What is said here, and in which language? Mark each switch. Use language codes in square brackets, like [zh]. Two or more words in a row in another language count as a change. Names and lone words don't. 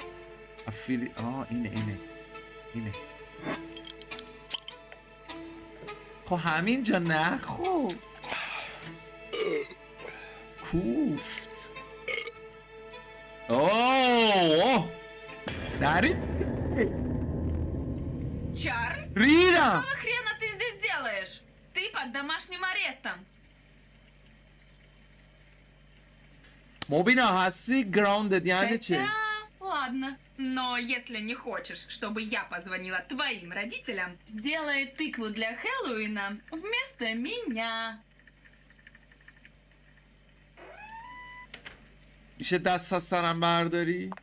[fa] اینه خب همینجا نخو کوفت. اوه نری [ru] Чарльз? [fa] ریدم. [ru] Какого хрена ты здесь делаешь? Ты под домашним арестом. [fa] مبینا هستی گراوندد یعنی چه؟ [ru] Хотя, ладно. Но если не хочешь, чтобы я позвонила твоим родителям, сделай тыкву для Хэллоуина вместо меня. [fa] میشه دست از سرم برداری؟